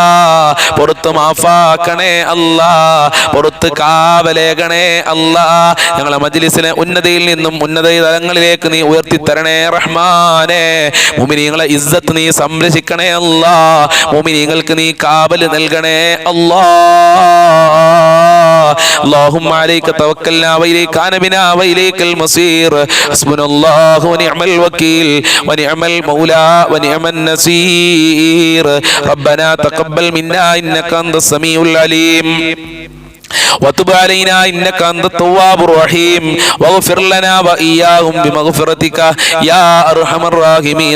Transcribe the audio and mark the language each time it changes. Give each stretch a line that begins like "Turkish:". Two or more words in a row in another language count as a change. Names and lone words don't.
Malayalam: പൊറുത്ത് മാഫാക്കണേ അല്ലാ. പൊറുത്ത് കാവലേകണേ അല്ലാ. ഞങ്ങളെ മജ്ലിസിനെ ഉന്നതയിൽ നിന്നും ഉന്നത തലങ്ങളിലേക്ക് നീ ഉയർത്തിത്തരണേ റഹ്മാനെ. മുഅ്മിനീങ്ങളെ ഇസ്സത്ത് നീ സംരക്ഷിക്കണേ അല്ലാ. മുഅ്മിനീങ്ങൾക്ക് നീ കാവൽ നൽകണേ അല്ലാ.
Arabic: اللهم عليك توكلنا وإليك أنبنا وإليك المصير حسبنا الله ونعم الوكيل ونعم المولى ونعم النصير ربنا تقبل منا إنك أنت السميع العليم وتب علينا إنك أنت التواب الرحيم واغفر لنا وإياهم بمغفرتك يا أرحم الراحمين